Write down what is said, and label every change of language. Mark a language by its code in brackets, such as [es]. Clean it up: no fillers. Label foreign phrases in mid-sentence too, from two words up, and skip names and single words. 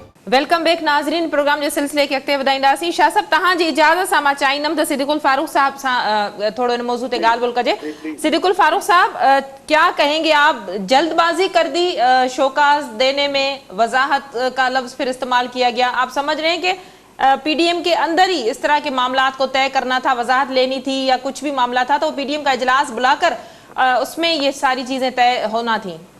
[en] welcome back नाज़रीन। [sd] प्रोग्राम जे सिलसिले खे अॻिते वधाईंदासीं। शाह साहब, तव्हां जी इजाज़त सां मां चाहींदमि त सिद्दीकुल फारूक साहब सां थोड़ो इन मौजू ते ॻाल्हि ॿोल कजे। [ur] صدیق الفاروق صاحب، کیا کہیں گے آپ? جلدبازی کر دی شوکاز دینے میں، وضاحت کا لفظ پھر استعمال کیا گیا. آپ سمجھ رہے ہیں کہ پی ڈی ایم کے اندر ہی اس طرح کے معاملات کو طے کرنا تھا، وضاحت لینی تھی یا کچھ بھی معاملہ تھا تو پی ڈی ایم کا اجلاس بلا کر اس میں یہ ساری چیزیں طے ہونا تھی?